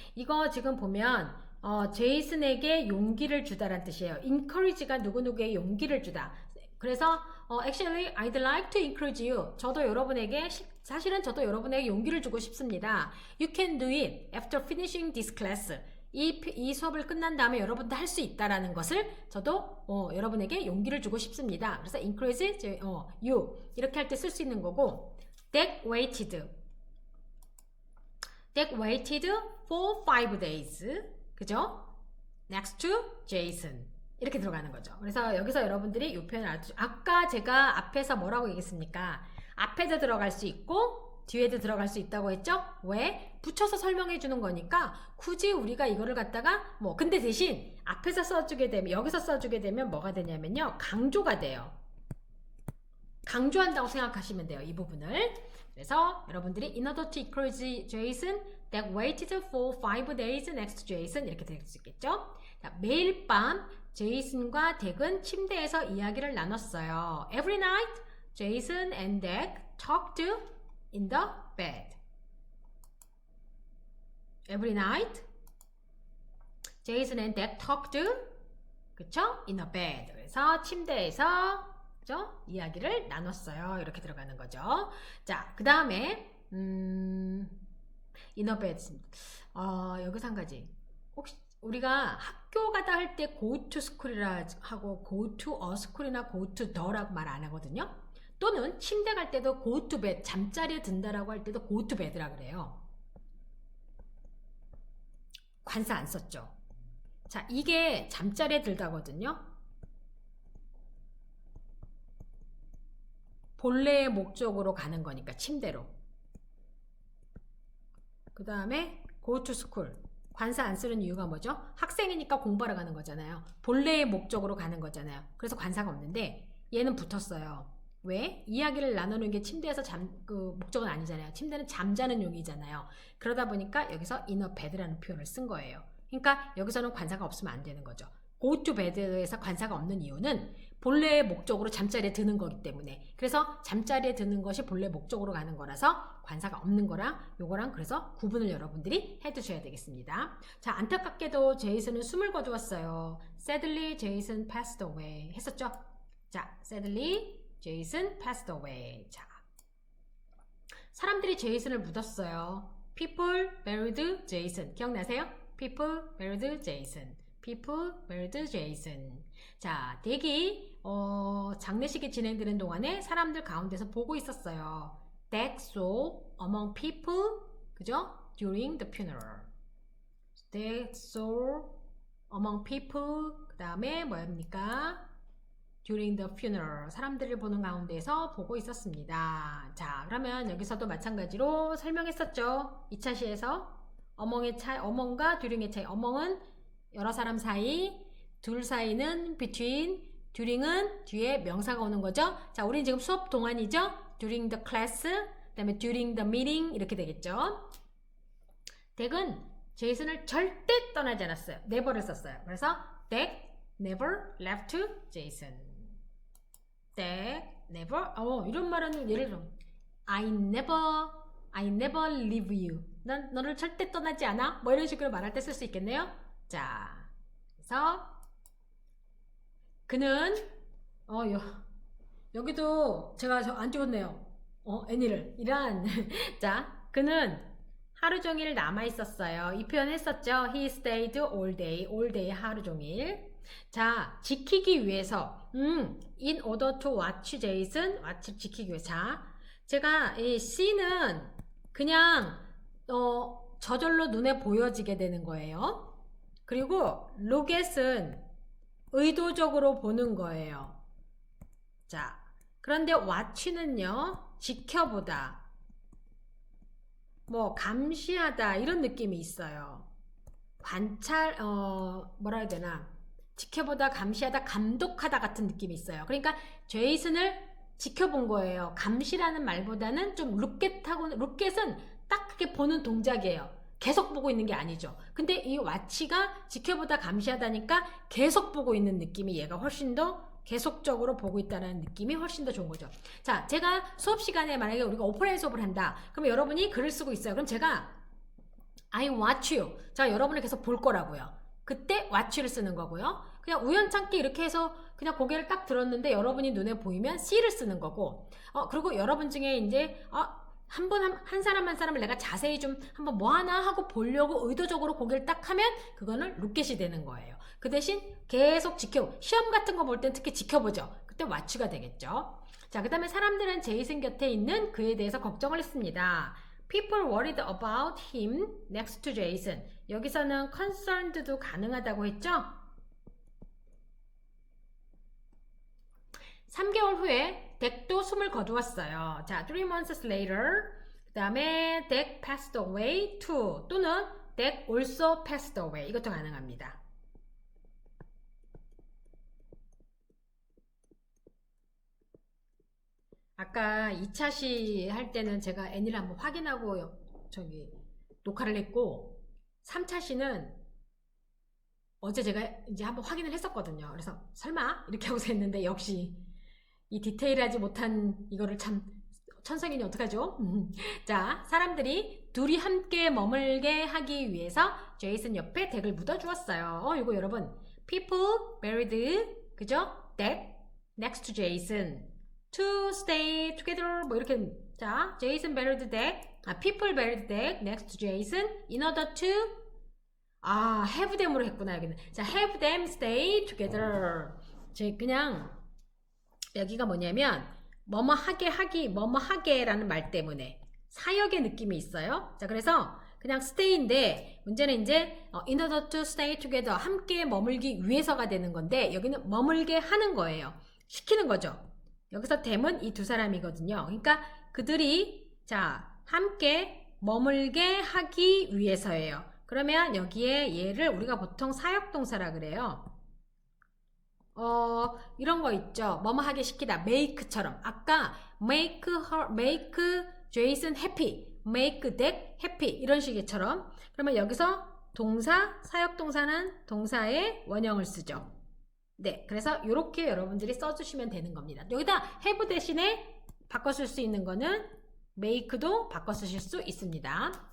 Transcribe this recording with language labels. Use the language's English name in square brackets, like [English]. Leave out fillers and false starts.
[Korean] 이거 지금 보면, 제이슨에게 용기를 주다란 뜻이에요. encourage가 누구누구에게 용기를 주다. 그래서, [English] actually, I'd like to encourage you. [Korean] 사실은 저도 여러분에게 용기를 주고 싶습니다. [English] You can do it after finishing this class. [Korean] 이 수업을 끝난 다음에 여러분도 할 수 있다라는 것을 저도 여러분에게 용기를 주고 싶습니다. 그래서 [English] encourage you [Korean] 이렇게 할 때 쓸 수 있는 거고 [English] That waited for 5 days [Korean] 그죠? [English] Next to Jason [Korean] 이렇게 들어가는 거죠. 그래서 여기서 여러분들이 이 표현을 아까 제가 앞에서 뭐라고 얘기했습니까? 앞에도 들어갈 수 있고 뒤에도 들어갈 수 있다고 했죠? 왜? 붙여서 설명해 주는 거니까 굳이 우리가 이거를 갖다가 근데 대신 앞에서 써주게 되면 여기서 써주게 되면 뭐가 되냐면요. 강조가 돼요. 강조한다고 생각하시면 돼요. 이 부분을. 그래서 여러분들이 [English] in order to encourage Jason that waited for 5 days next to Jason [Korean] 이렇게 될 수 있겠죠? 자, 매일 밤 제이슨과 덱은 침대에서 이야기를 나눴어요. [English] Every night, Jason and Dak talked in the bed. Every night, Jason and Dak talked, [Korean] 그쵸? [English] In the bed. [Korean] 그래서 침대에서 그죠? 이야기를 나눴어요. 이렇게 들어가는 거죠. 자, 그 다음에 in the bed. 여기서 한 가지. 혹시 우리가 학교 가다 할 때 [English] go to school [Korean] 이라 하고 [English] go to a school [Korean] 이나 go to the라고 말 안 하거든요. 또는 침대 갈 때도 [English] go to bed, [Korean] 잠자리에 든다라고 할 때도 go to bed라 그래요. 관사 안 썼죠. 자, 이게 잠자리에 들다거든요. 본래의 목적으로 가는 거니까 침대로. 그 다음에 go to school. 관사 안 쓰는 이유가 뭐죠? 학생이니까 공부하러 가는 거잖아요. 본래의 목적으로 가는 거잖아요. 그래서 관사가 없는데 얘는 붙었어요. 왜? 이야기를 나누는 게 침대에서 목적은 아니잖아요. 침대는 잠자는 용이잖아요. 그러다 보니까 여기서 [English] in a bed [Korean] 라는 표현을 쓴 거예요. 그러니까 여기서는 관사가 없으면 안 되는 거죠. go to bed에서 관사가 없는 이유는 본래의 목적으로 잠자리에 드는 거기 때문에. 그래서 잠자리에 드는 것이 본래 목적으로 가는 거라서 관사가 없는 거랑 요거랑 그래서 구분을 여러분들이 해두셔야 되겠습니다. 자, 안타깝게도 제이슨은 숨을 거두었어요. [English] Sadly, Jason passed away [Korean] 했었죠? 자, [English] sadly, Jason passed away. [Korean] 자, 사람들이 제이슨을 묻었어요. [English] People buried Jason. 기억나세요? People buried Jason. People buried Jason. [Korean] 자, 덱이 장례식이 진행되는 동안에 사람들 가운데서 보고 있었어요. [English] Dak saw among people, [Korean] 그죠? [English] During the funeral. Dak saw among people. [Korean] 그 다음에 뭐입니까? [English] During the funeral. [Korean] 사람들을 보는 가운데서 보고 있었습니다. 자, 그러면 여기서도 마찬가지로 설명했었죠. 2차 시에서 among과 during의 차이. among은 여러 사람 사이, 둘 사이는 between, during은 뒤에 명사가 오는 거죠. 자, 우린 지금 수업 동안이죠. [English] during the class, [Korean] 그 다음에 [English] during the meeting [Korean] 이렇게 되겠죠. 덱은 제이슨을 절대 떠나지 않았어요. never를 썼어요. 그래서 [English] 덱 never left Jason. [Korean] 덱 never, 이런 말은 예를 들어 [English] I never leave you. [Korean] 난 너를 절대 떠나지 않아. 뭐 이런 식으로 말할 때 쓸 수 있겠네요. 자, 그래서 그는 여기도 제가 안 찍었네요. 애니를 이란 자, 그는 하루 종일 남아 있었어요. 이 표현 했었죠. [English] He stayed all day [Korean] 하루 종일. 자, 지키기 위해서 [English] in order to watch Jason, [Korean] 지키기 위해서. 자, 제가 이 C는 그냥 저절로 눈에 보여지게 되는 거예요. 그리고 로겟은 의도적으로 보는 거예요. 자, 그런데 watch는요, 지켜보다, 감시하다 이런 느낌이 있어요. 관찰, 뭐라 해야 되나, 지켜보다, 감시하다, 감독하다 같은 느낌이 있어요. 그러니까 제이슨을 지켜본 거예요. 감시라는 말보다는 좀 룩겟은 딱 그렇게 보는 동작이에요. 계속 보고 있는 게 아니죠. 근데 이 와치가 지켜보다 감시하다니까 계속 보고 있는 느낌이 얘가 훨씬 더 계속적으로 보고 있다는 느낌이 훨씬 더 좋은 거죠. 자, 제가 수업 시간에 만약에 우리가 오프라인 수업을 한다. 그러면 여러분이 글을 쓰고 있어요. 그럼 제가 [English] I watch you. [Korean] 자, 여러분을 계속 볼 거라고요. 그때 watch를 쓰는 거고요. 그냥 우연찮게 이렇게 해서 그냥 고개를 딱 들었는데 여러분이 눈에 보이면 see를 쓰는 거고. 그리고 여러분 중에 이제 한 사람 한 사람을 내가 자세히 좀 한번 뭐 하나 하고 보려고 의도적으로 고개를 딱 하면 그거는 룩겟이 되는 거예요. 그 대신 계속 시험 같은 거 볼 땐 특히 지켜보죠. 그때 watch가 되겠죠. 자, 그 다음에 사람들은 제이슨 곁에 있는 그에 대해서 걱정을 했습니다. [English] People worried about him next to Jason. [Korean] 여기서는 concerned도 가능하다고 했죠? 3개월 후에 덱도 숨을 거두었어요. 자, 3 months later. 그 다음에 덱 [English] passed away too. [Korean] 또는 [English] 덱 also passed away. [Korean] 이것도 가능합니다. 아까 2차 시 할 때는 제가 애니를 한번 확인하고 녹화를 했고 3차 시는 어제 제가 이제 한번 확인을 했었거든요. 그래서 설마 이렇게 하고서 했는데 역시 이 디테일하지 못한 이거를 참 천성이니 어떡하죠? 자, 사람들이 둘이 함께 머물게 하기 위해서 제이슨 옆에 덱을 묻어주었어요. 이거 여러분 [English] people buried [Korean] 그죠? [English] 덱 next to Jason to stay together [Korean] 뭐 이렇게 자 [English] 제이슨 buried 덱 people buried 덱 next to Jason in order to have them [Korean] 으로 했구나 여기는. 자, [English] have them stay together. [Korean] 그냥 여기가 뭐냐면 뭐뭐 하게라는 말 때문에 사역의 느낌이 있어요. 자, 그래서 그냥 stay인데 문제는 이제 [English] in order to stay together [Korean] 함께 머물기 위해서가 되는 건데 여기는 머물게 하는 거예요. 시키는 거죠. 여기서 them은 이 두 사람이거든요. 그러니까 그들이 자 함께 머물게 하기 위해서예요. 그러면 여기에 얘를 우리가 보통 사역동사라 그래요. 이런 거 있죠. 뭐뭐 하게 시키다. make처럼. 아까 [English] make Jason happy, make Dick happy [Korean] 이런 식처럼. 그러면 여기서 동사, 사역동사는 동사의 원형을 쓰죠. 네, 그래서 이렇게 여러분들이 써주시면 되는 겁니다. 여기다 have 대신에 바꿔 쓸 수 있는 거는 make도 바꿔 쓰실 수 있습니다.